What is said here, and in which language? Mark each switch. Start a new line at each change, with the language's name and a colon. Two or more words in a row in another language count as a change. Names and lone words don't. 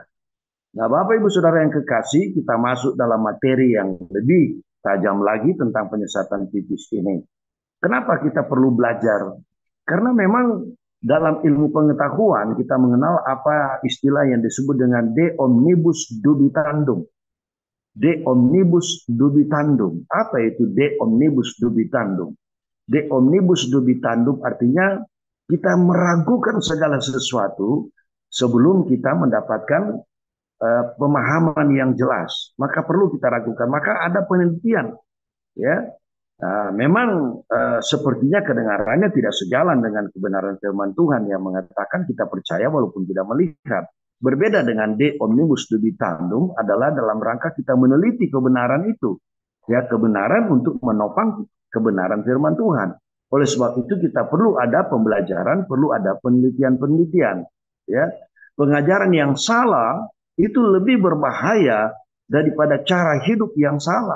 Indonesian: Nah, Bapak Ibu Saudara yang kekasih, kita masuk dalam materi yang lebih tajam lagi tentang penyesatan tipis ini. Kenapa kita perlu belajar? Karena memang dalam ilmu pengetahuan kita mengenal apa istilah yang disebut dengan
Latin: de omnibus dubitandum. De omnibus dubitandum.
Indonesian: Apa itu
Latin: de omnibus dubitandum? De omnibus dubitandum
Indonesian: artinya kita meragukan segala sesuatu sebelum kita mendapatkan pemahaman yang jelas. Maka perlu kita ragukan. Maka ada penelitian, ya. Memang sepertinya kedengarannya tidak sejalan dengan kebenaran firman Tuhan yang mengatakan kita percaya walaupun tidak melihat. Berbeda dengan
Latin: de omnibus dubitandum
Indonesian: adalah dalam rangka kita meneliti kebenaran itu. Ya, kebenaran untuk menopang kebenaran firman Tuhan. Oleh sebab itu kita perlu ada pembelajaran, perlu ada penelitian-penelitian. Ya, pengajaran yang salah itu lebih berbahaya daripada cara hidup yang salah.